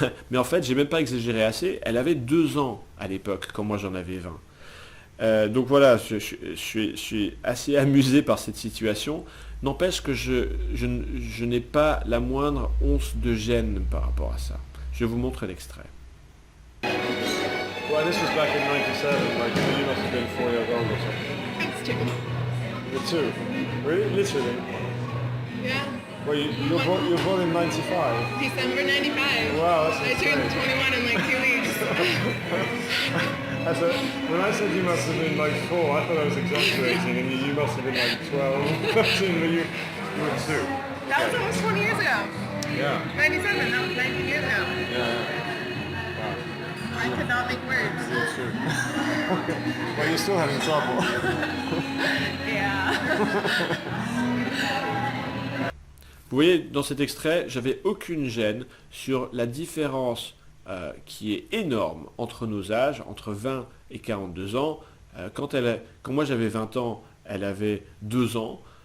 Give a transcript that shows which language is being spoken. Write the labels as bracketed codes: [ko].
[fr] Mais en fait, j'ai même pas exagéré assez. Elle avait 2 ans à l'époque, quand moi j'en avais 20. Donc voilà, je suis assez amusé par cette situation. N'empêche que je n'ai pas la moindre once de gêne par rapport à ça. Je vous montre l'extrait. [en] Well, this was back in 97, like, you must have been 4 years old or something. It's two. You're 2? Really? Literally? Yeah. Well, you're born in 95. December 95. Wow, that's I turned insane. 21 in like 2 weeks. When I said you must have been like 4, I thought I was exaggerating, and you must have been like 12, 13, but you were 2. That was almost 20 years ago. Yeah. 97, that was 19 years ago. Yeah. I could not make words. It's true. Well, you're still having trouble. Yeah. [fr] Vous voyez, dans cet extrait, j'avais aucune gêne sur la différence qui est énorme entre nos âges, entre 20 et 42 ans. Quand moi j'avais 20 ans, elle avait 2 ans.